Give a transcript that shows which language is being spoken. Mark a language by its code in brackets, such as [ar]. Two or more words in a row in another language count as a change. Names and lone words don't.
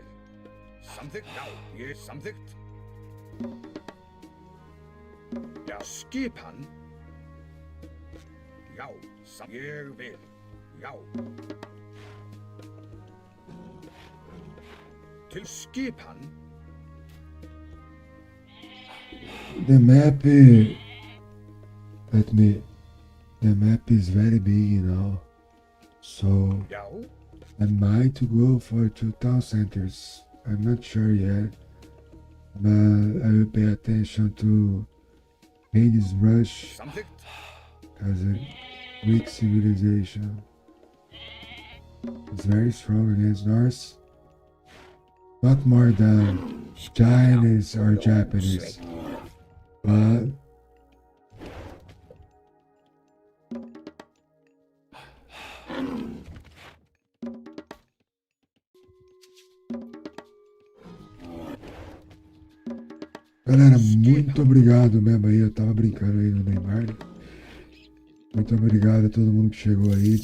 [is] Samþykkt. Já. Ég samþykkt. Já. Skipan. Já. Ég vil. Já. Til skipan. [en] The map the map is very big, you know. So [is] Já. [en] I might go for 2 town centers. I'm not sure yet. But I will pay attention to Hades Rush [is] Samþykkt. [en] as a weak civilization. It's very strong against Norse. Not more than Chinese or Japanese. [pt] But galera, muito obrigado mesmo aí. Eu tava brincando aí no Neymar, né? Muito obrigado a todo mundo que chegou aí.